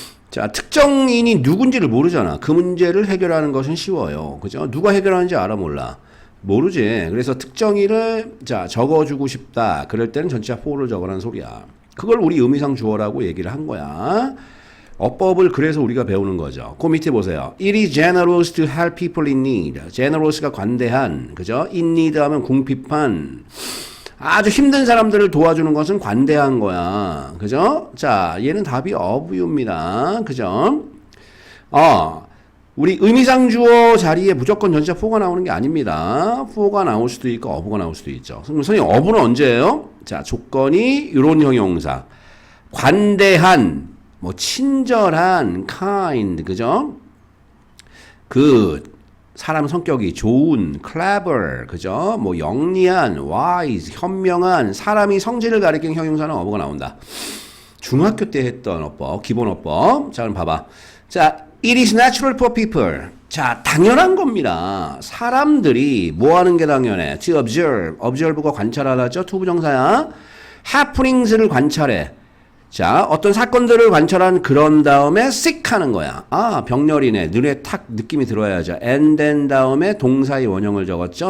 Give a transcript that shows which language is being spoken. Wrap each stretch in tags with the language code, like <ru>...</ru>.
<ko>자, 특정인이 누군지를 모르잖아. 그 문제를 해결하는 것은 쉬워요. 그죠? 누가 해결하는지 알아 몰라. 모르지. 그래서 특정인을 자 적어주고 싶다. 그럴 때는 전치사 for를 적으라는 소리야. 그걸 우리 의미상 주어라고 얘기를 한 거야. 어법을 그래서 우리가 배우는 거죠. 그 밑에 보세요.</ko> <en>It is generous to help people in need.</en> <ko>generous가 관대한, 그죠? in need 하면 궁핍한. 아주 힘든 사람들을 도와주는 것은 관대한 거야. 그죠? 자, 얘는 답이 of입니다. 그죠? 우리 의미상 주어 자리에 무조건 전치사 for가 나오는 게 아닙니다. for가 나올 수도 있고 of가 나올 수도 있죠. 선생님 of는 언제예요? 자, 조건이 이런 형용사. 관대한, 뭐 친절한, kind, 그죠? 그 사람 성격이 좋은, clever, 그죠? 뭐 영리한, wise, 현명한, 사람이 성질을 가리키는 형용사는 of가 나온다. 중학교 때 했던 어법, 기본 어법. 자, 그럼 봐봐. 자,</ko> <en>it is natural for people.</en> <ko>자, 당연한 겁니다. 사람들이 뭐 하는 게 당연해? to observe. observe가 관찰하다죠. to 부정사야. happenings를 관찰해. 자, 어떤 사건들을 관찰한 그런 다음에 seek 하는 거야. 아, 병렬이네. 눈에 탁 느낌이 들어야죠.</ko> <en>and then</en> <ko>다음에 동사의 원형을 적었죠.</ko>